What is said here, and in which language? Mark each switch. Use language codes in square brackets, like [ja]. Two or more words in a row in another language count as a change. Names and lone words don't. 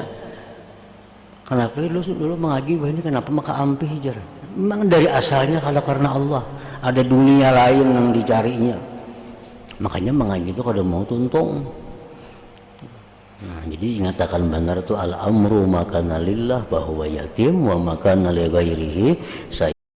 [bjn] Kenapa dulu mengaji ini kenapa maka ampih jar? [id] Memang dari asalnya kalau karena Allah, ada dunia lain yang dicarinya. [bjn] Makanya mengaji itu kada mau tuntung. Nah, jadi ingatakan benar itu [ar] الأمر ما كان لله [bjn] bahwa [ar] يتم وما كان لغيره